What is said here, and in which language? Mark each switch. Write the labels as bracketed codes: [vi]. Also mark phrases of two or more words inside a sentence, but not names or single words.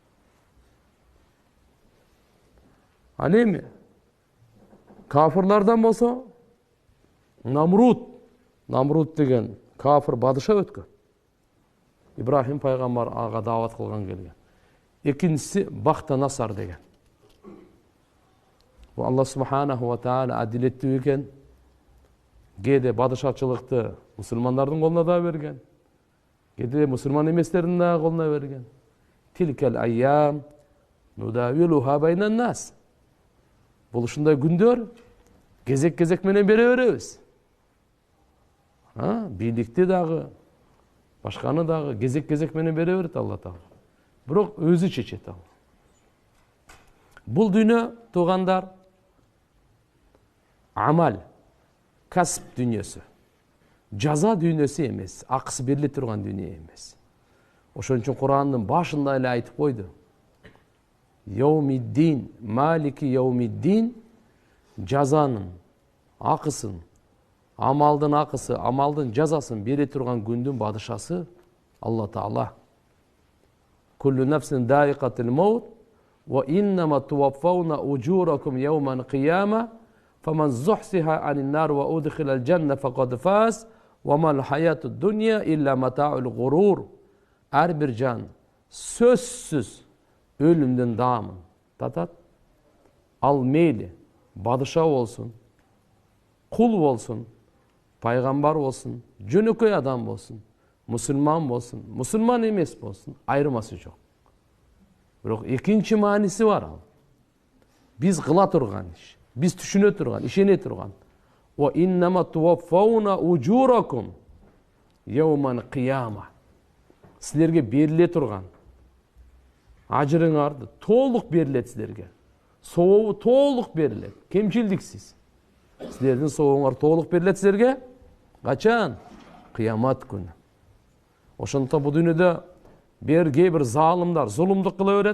[ky] Ал эми кафырлардан болсо Намруд деген кафыр падыша өткөн. Ибрахим пайгамбар ага даават кылган келген. Экинчиси Бахтанасар деген. Бул Алла [ar] سبحانه وتعالى [ky] адилеттүү экен. Кээде падышачылыкты мусулмандардын колуна да берген. Кээде мусулман эместердин да колуна берген. [ar] تلك الأيام نداولها بين الناس. [ky] Бул ушундай күндөр кезек менен бере беребиз. Бийликти дагы, башканы дагы кезек менен бере берет Алла Таала. Бирок өзү чечет ал. Бул дүйнө туугандар амал, касып дүйнөсү. Жаза дүйнөсү эмес, акысы бериле турган дүйнө эмес. Ошон үчүн Курандын башында эле айтып койду. [ar] يوم الدين، مالك يوم الدين, [ky] жазанын акысын, амалдын акысы, амалдын жазасын бере турган күндүн падышасы Алла Таала. [ar] كل نفس ذائقة الموت وإنما توفون أجوركم يوم القيامة فمن زحزح عن النار وأدخل الجنة فقد فاز وما الحياة الدنيا إلا متاع الغرور. [ky] Ар бир жан сөзсүз өлүмдөн даамын татат. Ал мейли падыша болсун, кул болсун, пайгамбар болсун, жөнөкөй адам болсун, мусулман болсун, мусулман эмес болсун, айырмасы жок. Бирок экинчи мааниси бар ал. Биз кыла турган иш, биз түшүнө турган, ишене турган. [ar] وإنما توفون أجوركم يوم القيامة. [ky] Силерге бериле турган ажырыңарды толук берилет силерге. Сообу толук берилет, кемчилдиксиз. Силердин сообуңар толук берилет силерге. Качан? Кыямат күнү. Ошондуктан бул дүйнөдө кээ бир залымдар зулумдук кыла берет.